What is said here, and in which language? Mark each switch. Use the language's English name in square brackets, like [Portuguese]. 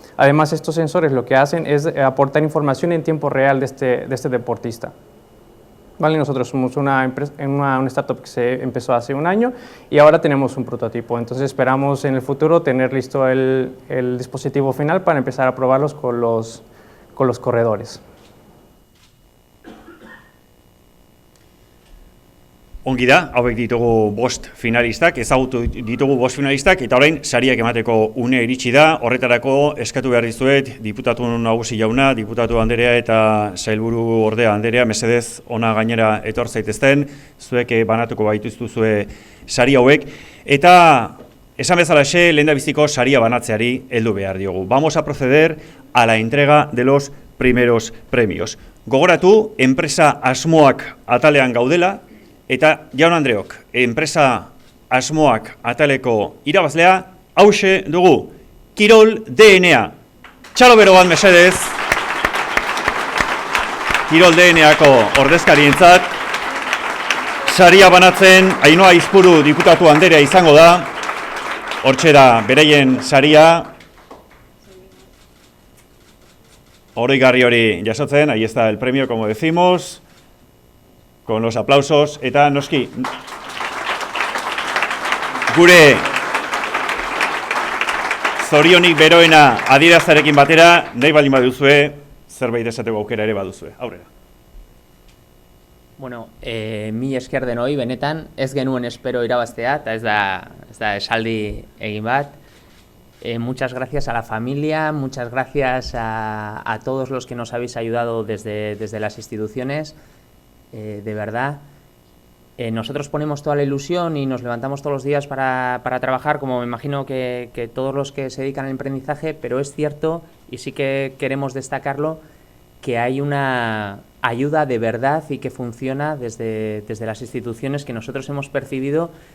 [Spanish] Además, estos sensores lo que hacen es aportar información en tiempo real de este deportista. ¿Vale? Nosotros somos una startup que se empezó hace un año y ahora tenemos un prototipo. Entonces esperamos en el futuro tener listo el dispositivo final para empezar a probarlos con los corredores. [Basque] Ongi da, hauek ditugu 5 finalistak, ezagutu ditugu 5 finalistak, eta orain sariak emateko une iritsi da, horretarako eskatu behar dizuet diputatu nagusi jauna, diputatu anderea eta sailburu ordea anderea, mesedez ona gainera etor zaitezten, zuek banatuko baituztuzue sari hauek, eta esan bezalaxe lehendabiziko saria banatzeari heldu behar diogu. [Spanish] Vamos a proceder a la entrega de los primeros premios. [Basque] Gogoratu, enpresa asmoak atalean gaudela, eta jaun Andreok, enpresa asmoak ataleko irabazlea, hauxe dugu, Kirol DNA. Txalo bero bat mesedez, Kirol DNA-ko ordezkarientzat, saria banatzen Ainhoa Izpuru diputatu anderea izango da, hortxe da beraien saria, oroigarri hori jasotzen, [Spanish] ahí está el premio, como decimos, con los aplausos, [Basque] eta noski, gure zorionik beroena adieraztarekin batera, nahi baldin baduzue, zerbait esateko aukera ere baduzue. Aurrera. Bueno, mi esker denoi, benetan, ez genuen espero irabaztea, eta ez da esaldi egin bat. [Spanish] Muchas gracias a la familia, muchas gracias a todos los que nos habéis ayudado desde las instituciones. De verdad, nosotros ponemos toda la ilusión y nos levantamos todos los días para trabajar, como me imagino que todos los que se dedican al emprendizaje, pero es cierto, y sí que queremos destacarlo, que hay una ayuda de verdad y que funciona desde las instituciones que nosotros hemos percibido